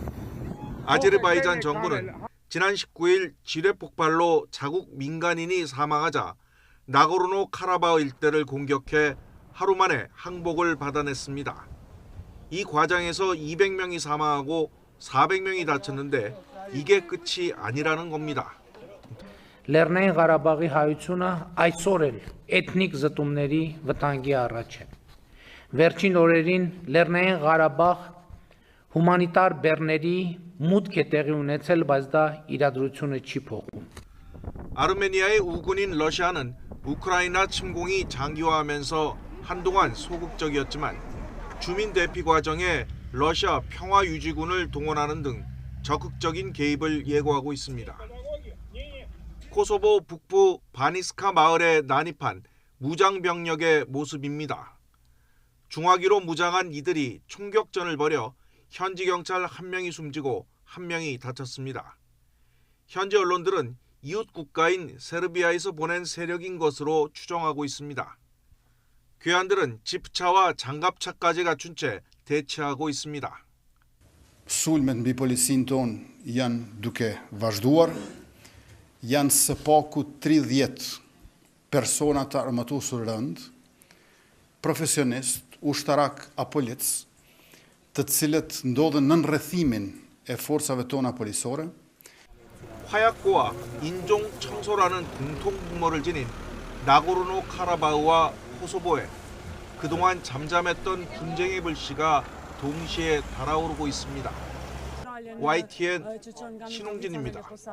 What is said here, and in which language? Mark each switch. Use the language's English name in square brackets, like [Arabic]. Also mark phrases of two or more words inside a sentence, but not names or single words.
[Korean] 아제르바이잔 정부는 지난 19일 지뢰 폭발로 자국 민간인이 사망하자 나고르노 카라바흐 일대를 공격해 하루 만에 항복을 받아냈습니다. 이 과정에서 200명이 사망하고 400명이 다쳤는데 이게 끝이 아니라는 겁니다. [Armenian] Լեռնային Ղարաբաղի հայությունը այսօր էլ էթնիկ զտումների վտանգի առաջ է։ Վերջին օրերին Լեռնային Ղարաբաղ հումանիտար բեռների մուտք է տեղի ունեցել, բայց դա իրադրությունը չի փոխում։ [Korean] 아르메니아의 우군인 러시아는 우크라이나 침공이 장기화하면서 한동안 소극적이었지만 주민 대피 과정에 러시아 평화유지군을 동원하는 등 적극적인 개입을 예고하고 있습니다. 코소보 북부 바니스카 마을에 난입한 무장병력의 모습입니다. 중화기로 무장한 이들이 총격전을 벌여 현지 경찰 1명이 숨지고 1명이 다쳤습니다. 현지 언론들은 이웃 국가인 세르비아에서 보낸 세력인 것으로 추정하고 있습니다. 괴한들은 지프차와 장갑차까지 갖춘 채 대치하고 있습니다. [Albanian] Sulmet mbi policinë tonë janë duke vazhduar, janë së paku 30 persona të armatusur rënd, profesionist, ushtarak apo lic, të cilët ndodhen në rrethimin e forcave tona policore. [Korean] 화약고와 인종 청소라는 공통 분모를 지닌 나고르노 카라바흐와 코소보에 그동안 잠잠했던 분쟁의 불씨가 동시에 달아오르고 있습니다. YTN 신홍진입니다.